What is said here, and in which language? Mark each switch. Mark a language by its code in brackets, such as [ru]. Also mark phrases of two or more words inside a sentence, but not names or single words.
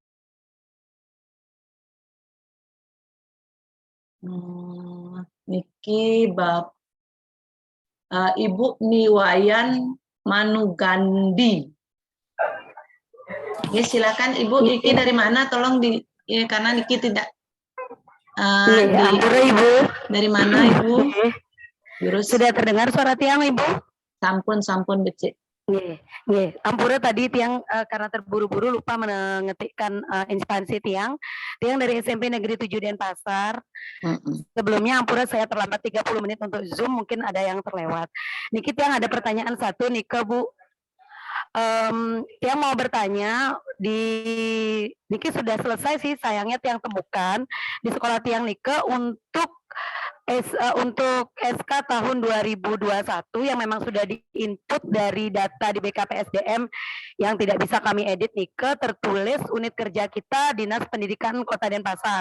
[id] Niki Ibu Niwayan Manugandi. Ya, silakan Ibu. Niki dari mana? Tolong karena Niki tidak Ibu. Dari mana Ibu? Sudah terdengar suara Tiang Ibu? [ban] Sampun becik. [id] Ampura tadi Tiang karena terburu-buru lupa mengetikkan instansi Tiang dari SMP Negeri 7 Denpasar. Sebelumnya Ampura saya terlambat 30 menit untuk Zoom, mungkin ada yang terlewat. Niki Tiang ada pertanyaan satu Nika Bu. Tiang mau bertanya, Niki sudah selesai sih sayangnya Tiang temukan di sekolah Tiang Nika untuk SK tahun 2021 yang memang sudah diinput dari data di BKPSDM yang tidak bisa kami edit Nike, tertulis unit kerja kita Dinas Pendidikan Kota Denpasar.